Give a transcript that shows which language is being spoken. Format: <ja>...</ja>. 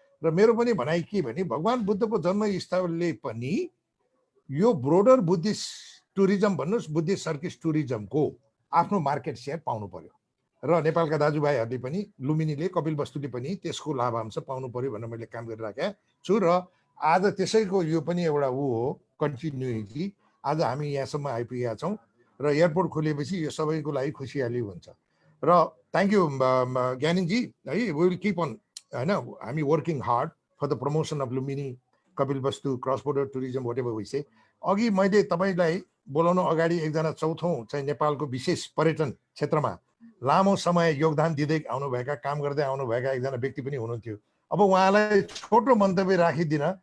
<ne>र मेरो पनि भनाइ के भने भगवान् बुद्धको जन्मस्थलले पनि यो</ne> <en>broader Buddhist tourism</en> <ne>भन्नुहोस् बुद्धिस्ट सर्किट टुरिज्मको आफ्नो मार्केट सेयर पाउनु पर्यो। र नेपालका दाजुभाइहरूले पनि लुम्बिनीले कपिलवस्तुले पनि त्यसको लाभांश पाउनु पर्यो भनेर मैले काम गरिराखेको छु। र आज त्यसैको यो पनि एउटा हो कन्टिन्युटी। आज हामी यहाँसम्म आइपुगेका छौँ र एयरपोर्ट खोलेपछि यो सबैको लागि खुसियाली हुन्छ। र</ne> <en>thank you</en> <ne>ज्ञानेनजी है।</ne> <en>we will keep on</en> <ne>होइन, हामी</ne> <en>Working hard for the promotion of Lumbini Kapilvastu cross border tourism whatever विषय।</en> <ne>अघि मैले तपाईँलाई बोलाउनु अगाडि एकजना चौथौँ चाहिँ नेपालको विशेष पर्यटन क्षेत्रमा लामो समय योगदान दिँदै आउनुभएका काम गर्दै आउनुभएका एकजना व्यक्ति पनि हुनुहुन्थ्यो। अब उहाँलाई छोटो मन्तव्य राखिदिन।</ne>